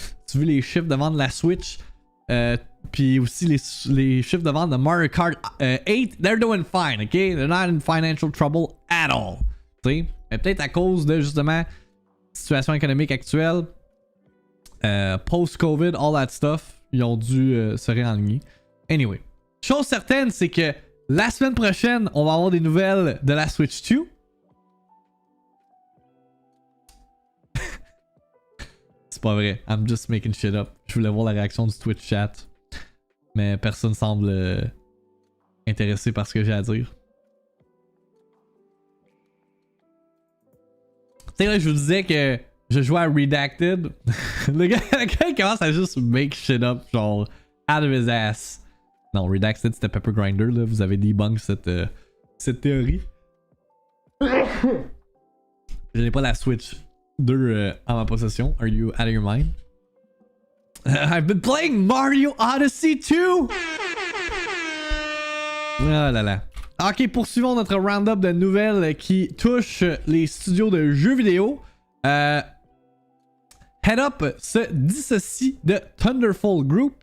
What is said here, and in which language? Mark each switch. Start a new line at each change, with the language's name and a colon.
French: Tu veux les chiffres de vente de la Switch, puis aussi les chiffres de vente de Mario Kart 8,
English: they're doing fine, ok? They're not in financial trouble at all.
French: T'sais? Mais peut-être à cause de justement la situation économique actuelle. Post-COVID,
English: all that stuff,
French: ils ont dû se réaligner. Anyway, chose certaine, c'est que la semaine prochaine, on va avoir des nouvelles de la Switch 2. C'est pas vrai,
English: I'm just making shit up.
French: Je voulais voir la réaction du Twitch chat, mais personne semble intéressé par ce que j'ai à dire. Tu sais, là, je vous disais que je jouais à Redacted. le gars il commence à juste
English: make shit up,
French: genre,
English: out of his ass.
French: Non, Redacted c'était Pepper Grinder, là. Vous avez debunk cette théorie. Je n'ai pas la Switch 2 en ma possession.
English: Are you out of your mind? I've been playing Mario Odyssey 2!
French: Oh là là. Ok, poursuivons notre round-up de nouvelles qui touchent les studios de jeux vidéo. Headup se dissocie de Thunderful Group.